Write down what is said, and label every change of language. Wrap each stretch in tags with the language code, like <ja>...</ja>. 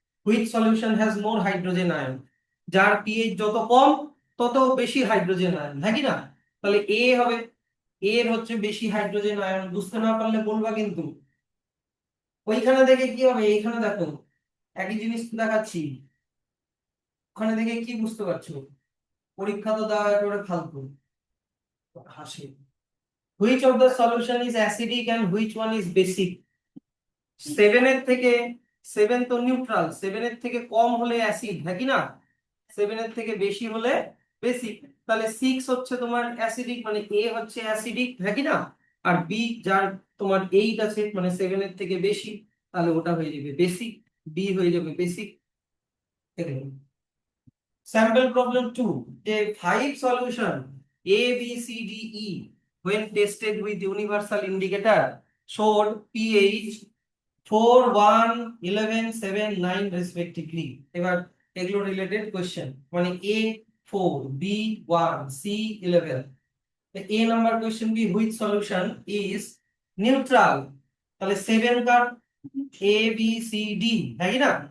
<en>which solution has more hydrogen ion,</en> <bn>যার pH যত কম তত বেশি হাইড্রোজেন আয়ন, হ্যাঁ কি না? তাহলে A হবে, A এর হচ্ছে বেশি হাইড্রোজেন আয়ন, বুঝতে না পারলে বলবা কিন্তু। ওইখানে দেখে কি হবে, এইখানে দেখো একই জিনিস তো দেখাচ্ছি, ওখানে দেখে কি বুঝতে পারছো? পরীক্ষা তো দেওয়া একেবারে ফালতু, হাসি।</bn> <en>which of the solution is acidic and which one is basic?</en> <bn>7 এর থেকে, 7 তো নিউট্রাল, 7 এর থেকে কম হলে অ্যাসিড, হ্যাঁ কি না? 7 এর থেকে বেশি হলে বেসিক। তাহলে 6 হচ্ছে তোমার অ্যাসিডিক, মানে এ হচ্ছে অ্যাসিডিক, হ্যাঁ কি না? আর বি যার তোমার 8 আছে মানে 7 এর থেকে বেশি, তাহলে ওটা হয়ে যাবে বেসিক, বি হয়ে যাবে basic.</bn> <en>Sample problem 2. A 5 solution A, B, C, D, E when tested with universal indicator showed pH 4, 1, 11, 7, 9 respectively.</en> <bn>এবার এগুলো রিলেটেড কোশ্চেন, মানে A 4, B 1, C 11.</bn> <en>A</en> <bn>number</bn> <en>Question B, which solution is neutral?</en> <bn>তাহলে 7 কার, A B C D, তাই না?</bn>